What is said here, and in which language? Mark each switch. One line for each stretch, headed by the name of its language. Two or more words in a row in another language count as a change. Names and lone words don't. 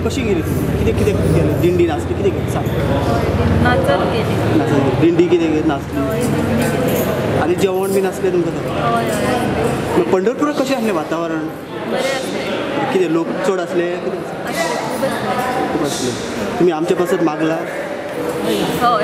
Marathi: कशी गेली? किती केलं? दिंडी नाचली किती केली सांग? नाचत गेली दिंडी किती नाचली आणि जेवण बी नाचले तुमकां?
Konkani: पंढरपुरात कशें आसलें वातावरण? बरें आसलें। कितें लोक चड आसले? बसले. बसले.
Marathi: तुम्ही आमच्या पासून मागला होय